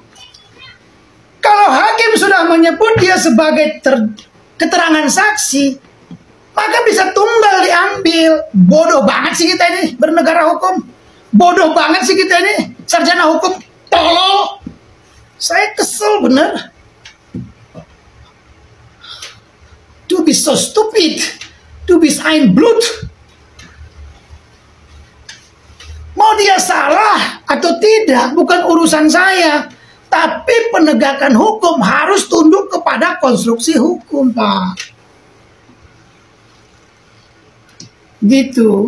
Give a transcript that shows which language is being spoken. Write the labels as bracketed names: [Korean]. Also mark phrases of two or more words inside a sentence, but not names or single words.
[Indonesian] Kalau hakim sudah menyebut dia sebagai keterangan saksi, maka bisa tunggal diambil. Bodoh banget sih kita ini bernegara hukum. Bodoh banget sih kita ini sarjana hukum. Tolol. Saya kesel bener. [German] Du bist so stupid. Du bist ein Blut. [Indonesian] Mau dia salah atau tidak bukan urusan saya. Tapi penegakan hukum harus tunduk kepada konstruksi hukum, Pak. Gitu.